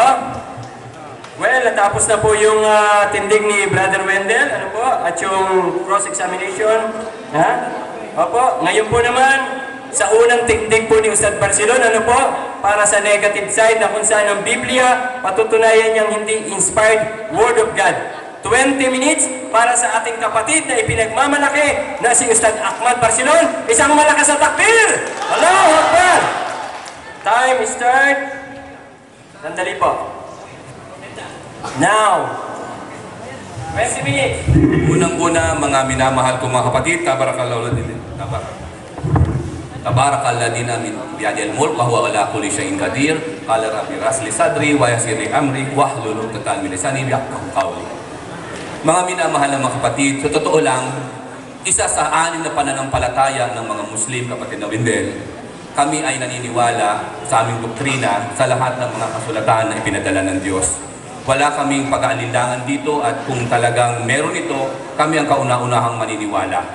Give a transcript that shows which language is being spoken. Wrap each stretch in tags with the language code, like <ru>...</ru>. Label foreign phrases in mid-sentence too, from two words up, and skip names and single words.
<tl>Well, natapos na po yung tindig ni Brother Wendell, ano po, at yung cross-examination. Ha? Opo, ngayon po naman, sa unang tindig po ni Ustad Barcelon, ano po, para sa negative side na kung saan ang Biblia, patutunayan niyang hindi</tl> <en>inspired Word of God.</en> <tl>20 minutes para sa ating kapatid na ipinagmamalaki na si Ustad Ahmad Barcelon. Isang malakas na takbir!</tl> <ar>الله أكبر!</ar> <en>Time start.</en> <tl>Sandali po. Now, 20 minutes. Unang-una, mga minamahal kong mga kapatid,</tl> <ar>تبارك الذي بيده الملك وهو على كل شيء قدير. قال رب اشرح لي صدري ويسر لي أمري واحلل عقدة من لساني يفقهوا قولي.</ar> <tl>Mga minamahal na mga kapatid, sa totoo lang, isa sa anim na pananampalataya ng mga Muslim, kapatid na Wendell, kami ay naniniwala sa aming doktrina sa lahat ng mga kasulatan na ipinadala ng Diyos. Wala kaming pag-aalinlangan dito at kung talagang meron ito, kami ang kauna-unahang maniniwala.</tl>